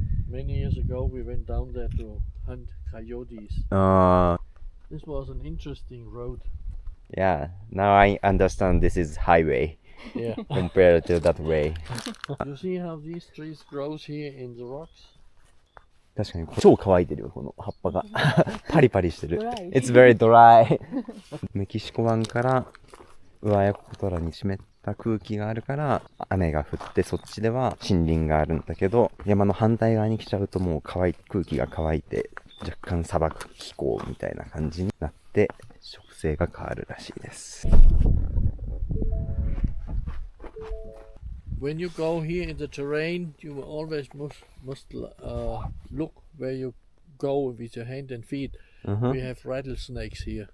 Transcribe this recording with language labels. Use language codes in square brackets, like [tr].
[en] Many years ago we went down there to hunt coyotes. This was an interesting road. Yeah, now I understand this is highway Yeah. compared to that way. You see how these trees grows here in the rocks? [ja] 確かに超乾いてるよ、この葉っぱが。パリパリしてる。 It's very dry. メキシコ湾から上ヤコトラに湿った空気があるから雨が降ってそっちでは森林があるんだけど、山の反対側に来ちゃうともう空気が乾いて若干砂漠気候みたいな感じになって植生が変わるらしいです。 [en] When you go here in the terrain, you always must look where you go with your hand and feet. We have rattlesnakes here,